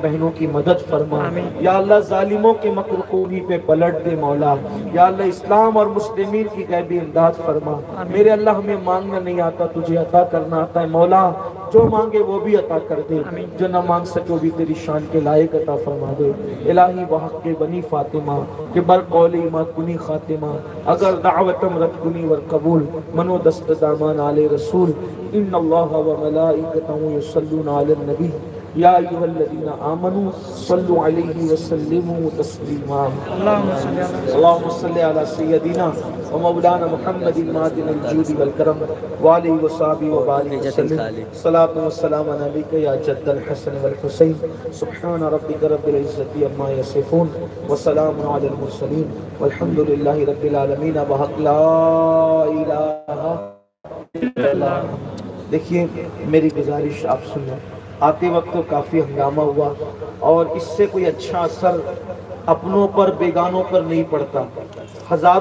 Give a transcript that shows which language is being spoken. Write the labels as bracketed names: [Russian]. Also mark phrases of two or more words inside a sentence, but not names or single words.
[Urdu] بہنوں کی مدد فرما [Arabic] یا اللہ [Urdu] ظالموں کے مکر کو انہی پہ پلٹ دے مولا [Arabic] یا اللہ [Urdu] اسلام اور مسلمین کی غیبی امداد فرما میرے اللہ ہمیں مانگنا نہیں آتا تجھے عطا کرنا آتا ہے مولا جو مانگے وہ بھی عطا کر دے جو نہ مانگ سکے وہ بھی تیری شان کے لائق عطا فرما دے الہی [Persian] بحق کے بنی فاطمہ کہ بر قولی ما کنی خاتمہ اگر دعوتم رد کنی ور قبول منو دست دامان آل رسول [Arabic] ان اللہ و ملائکتہ یصلون علی النبی یا ایھا الذین آمنوا صلوا علیہ وسلموا تسلیما اللهم صل علی سیدنا ومولانا محمد معدن الجود والکرم وآلہ وصحبہ وبارک وسلم صلاۃ والسلام علیک یا جد الحسن والحسین سبحان ربک رب العزت عما یصفون وسلام علی المرسلین والحمد للہ رب العالمین بحق لا الہ الا اللہ۔ [Urdu] دیکھیے میری گزارش آپ سنیں، آتے وقت تو کافی ہنگامہ ہوا اور اس سے کوئی اچھا اثر اپنوں پر بیگانوں پر نہیں پڑتا، ہزاروں